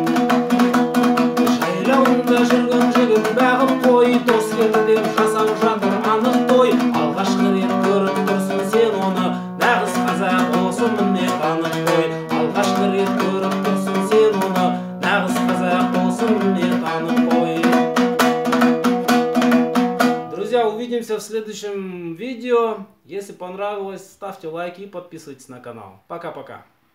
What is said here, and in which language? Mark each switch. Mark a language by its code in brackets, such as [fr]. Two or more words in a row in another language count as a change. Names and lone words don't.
[kk] Жайлауында жүрген жігіт бағып қой, дос келді деп жасап жатыр анық той. Алғашқы рет көріп тұрсың сен оны, нағыз қазақ осы міне танып қой. Алғашқы рет көріп тұрсың сен оны, нағыз қазақ осы міне танып қой. [ru] Друзья, увидимся в следующем видео. Если понравилось, ставьте лайки и подписывайтесь на канал. Пока-пока.